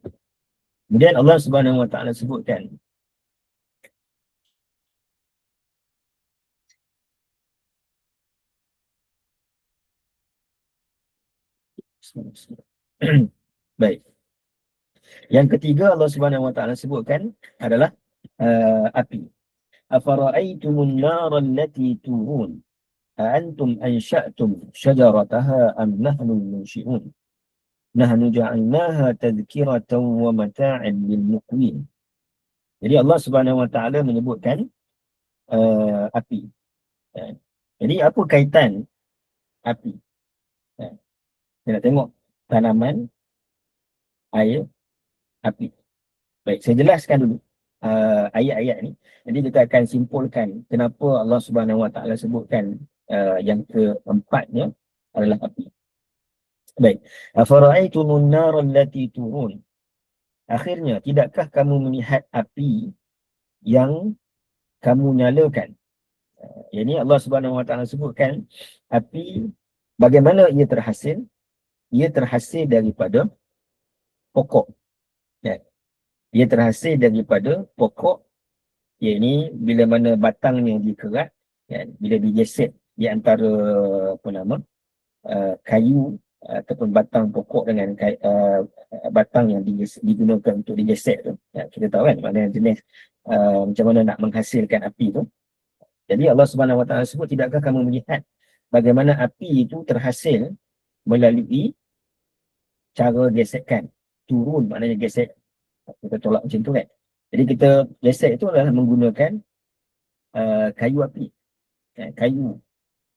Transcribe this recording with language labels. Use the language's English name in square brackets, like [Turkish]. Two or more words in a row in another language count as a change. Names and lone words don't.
[Malay] Kemudian [Arabic] الله سبحانه وتعالى [Malay] sebutkan baik. Yang ketiga [Arabic] الله سبحانه وتعالى [Malay] sebutkan adalah api. [Arabic] أفرأيتم النار التي تورون أأنتم أنشأتم شجرتها أم نحن المنشئون نحن جعلناها تذكرة ومتاعا للمقوين. [Malay] Jadi [Arabic] الله سبحانه وتعالى [Malay] menyebutkan api. Jadi apa kaitan api? Kita nak tengok tanaman, air, api. Baik, saya jelaskan dulu ayat-ayat ni. Jadi kita akan simpulkan kenapa [Arabic] الله سبحانه وتعالى [Malay] sebutkan yang keempatnya adalah api. Baik. [Arabic] أفرأيتم النار التي تورون. [Malay] Akhirnya, tidakkah kamu melihat api yang kamu nyalakan? Ini [Arabic] الله سبحانه وتعالى [Malay] sebutkan api, bagaimana ia terhasil? Ia terhasil daripada pokok. Ya. Ia terhasil daripada pokok, iaitu bila mana batangnya dikerat, ya, bila digeset di antara kayu ataupun batang pokok dengan batang yang digunakan untuk digesek tu. Ya, kita tahu kan mana jenis macam mana nak menghasilkan api tu. Jadi [Arabic] الله سبحانه وتعالى [Malay] sebut, tidakkah kamu melihat bagaimana api itu terhasil melalui cara gesekan. Turun maknanya gesek. Kita tolak macam tu kan. Jadi kita gesek itu adalah menggunakan kayu api. Kayu pohon.